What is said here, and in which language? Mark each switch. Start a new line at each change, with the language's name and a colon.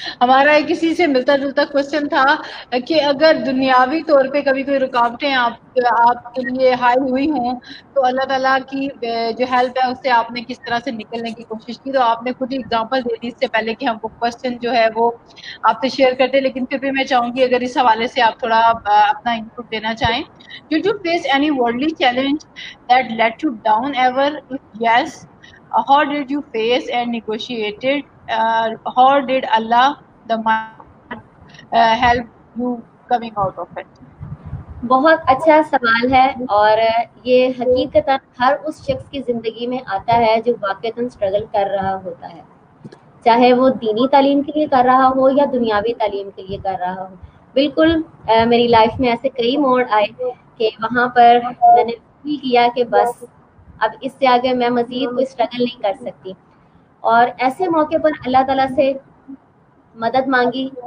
Urdu: ہمارا ایک کسی سے ملتا جلتا کوشچن تھا کہ اگر دنیاوی طور پہ کبھی کوئی رکاوٹیں آپ کے لیے ہائی ہوئی ہوں تو اللہ تعالیٰ کی جو ہیلپ ہے اس سے آپ نے کس طرح سے نکلنے کی کوشش کی. تو آپ نے خود ہی اگزامپل دے دی اس سے پہلے کہ ہم وہ کوشچن جو ہے وہ آپ سے شیئر کرتے, لیکن پھر بھی میں چاہوں گی اگر اس حوالے سے آپ تھوڑا اپنا انپٹ دینا چاہیں.
English: Did you face any worldly challenge that led you down ever? If yes, how did you face and negotiated? How did Allah the help you coming out of it?
Urdu: بہت اچھا سوال ہے, اور یہ حقیقتاً ہر اس شخص کی زندگی میں آتا ہے جو واقعتاً اسٹرگل کر رہا ہوتا ہے, چاہے وہ دینی تعلیم کے لیے کر رہا ہو یا دنیاوی تعلیم کے لیے کر رہا ہو. بالکل میری لائف میں ایسے کئی موڑ آئے کہ وہاں پر میں نے فیل کیا کہ بس اب اس سے آگے میں مزید کوئی اسٹرگل نہیں کر سکتی, اور ایسے موقع پر اللہ تعالیٰ سے مدد مانگی.